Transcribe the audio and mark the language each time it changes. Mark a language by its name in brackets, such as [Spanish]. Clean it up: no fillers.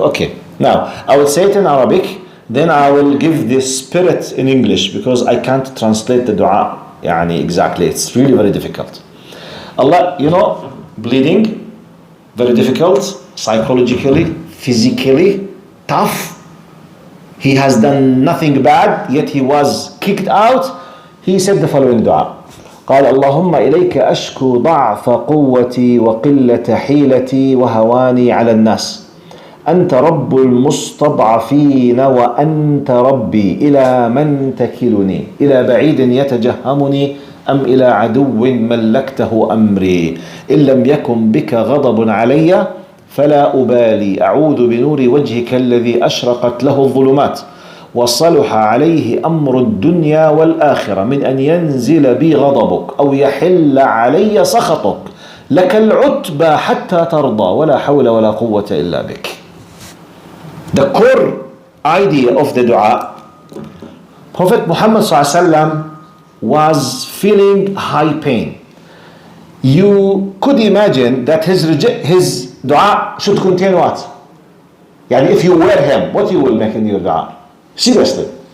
[English] Okay, now I will say it in Arabic, then I will give the spirit in English because I can't translate the dua exactly. It's really very difficult. Allah, bleeding, very difficult, psychologically, physically, tough. He has done nothing bad, yet he was kicked out. He said the following dua. [Arabic] قال اللهم إليك أشكو ضعف قوتي وقلة حيلتي وهواني على الناس أنت رب المستضعفين وأنت ربي إلى من تكلني إلى بعيد يتجهمني أم إلى عدو ملكته أمري إن لم يكن بك غضب علي فلا أبالي أعوذ بنور وجهك الذي أشرقت له الظلمات وصلح عليه أمر الدنيا والآخرة من أن ينزل بي غضبك أو يحل علي سخطك لك العتبى حتى ترضى ولا حول ولا قوة إلا بك. [English] The core idea of the dua, Prophet Muhammad ﷺ was feeling high pain. You could imagine that his dua should contain what? If you were him, what you will make in your dua? Seriously.